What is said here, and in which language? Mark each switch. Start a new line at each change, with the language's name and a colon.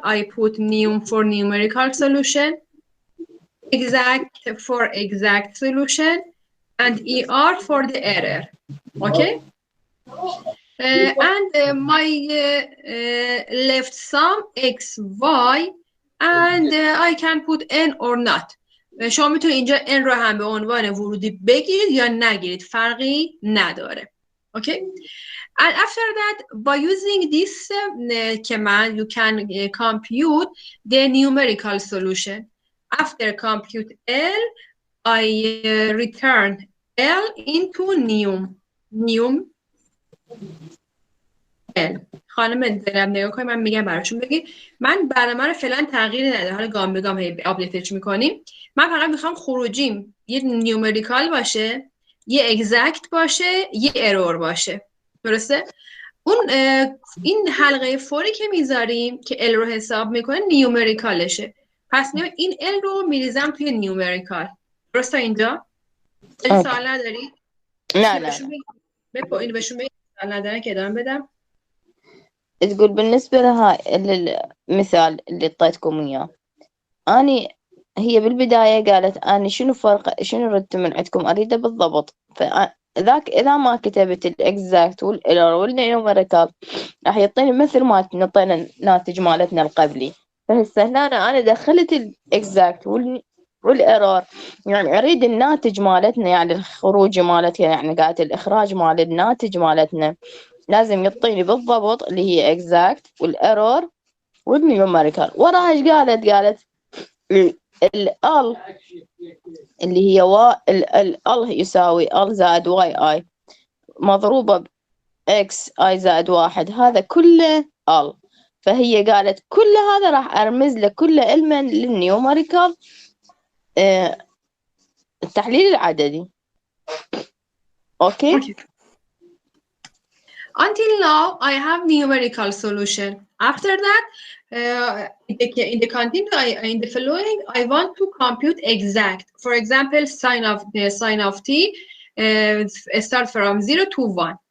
English: I put num for numerical solution, exact for exact solution, and ER for the error. Okay. And my left sum x, y, and I can put n or not.
Persian: شما میتونید اینجا n رو هم به عنوان ورودی بگیرید یا نگیرید، فرقی نداره.
English: Okay. And after that, by using this command, you can compute the numerical solution. After compute L, I return L into num L.
Persian: خانم زینب نگاه کنید، من میگم براشون بگید. من برنامه رو فعلا تغییر نده، حالا گام به گام آپدیتش میکنیم. من فقط میخوام خروجیم یه نیومریکال باشه، یه اگزکت باشه، یه ارور باشه. درسته؟ اون این حلقه فوری که میذاریم که ال رو حساب میکنه نیومریکالشه. پس این ال رو میریزم توی نیومریکال. درسته اینجا؟ سوال نداری؟
Arabic: لا
Persian: اینو بهشون بگید سوال ندارن که ادامه بدم.
Arabic: تقول بالنسبة لها المثال اللي اعطيتكم إياه، أني هي بالبداية قالت أنا شنو ردت من عندكم أريده بالضبط، فذاك إذا ما كتبت الإكزاكت والإيرور والنيوميريكال راح يعطيني مثل ما نعطينا الناتج مالتنا القبلي. فهسه هنا أنا دخلت الإكزاكت والإيرور، يعني أريد الناتج مالتنا، يعني الخروج مالتها، يعني قالت الإخراج مال الناتج مالتنا لازم يعطيني بالضبط اللي هي exact والerror والنيوميريكال. وراها ايش قالت ال اللي هي ال يساوي ال زائد واي اي مضروبة ب x i زائد 1، هذا كله ال. فهي قالت كل هذا راح ارمز له كله علما للنيوميريكال التحليل العددي. اوكي.
English: Until now, I have numerical solution. After that, in the continue, in the following, I want to compute exact. For example, sine of t start from 0 to 1.